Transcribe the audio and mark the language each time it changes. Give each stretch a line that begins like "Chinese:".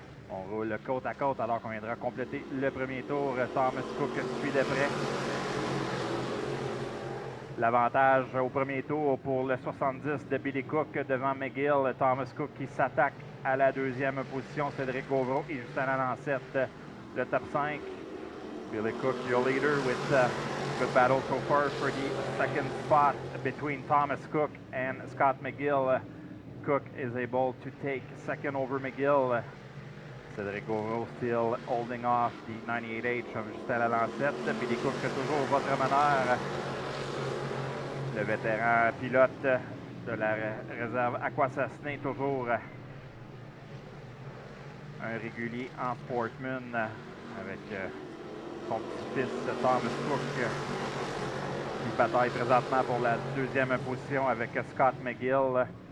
French: On roule côte à côte alors qu'on viendra compléter le premier tour. Thomas Cook suit de près. L'avantage au premier tour pour le 70 de Billy Cook devant McGill. Thomas Cook qui s'attaque à la deuxième position. Cédric Gauvreau et Justin Lalancette, le top 5.
English: Billy Cook, your leader, with good battle so far for the second spot between Thomas Cook and Scott McGill. Cook is able to take second over McGill. Cédric Gauvreau still holding off the 98H of Justin Lalancette.
French: Billy Cook toujours votre meneur. Le vétéran pilote de la réserve Aquasasné, toujours un régulier en Sportsman avec son petit-fils Thomas Cook qui bataille présentement pour la deuxième position avec Scott McGill.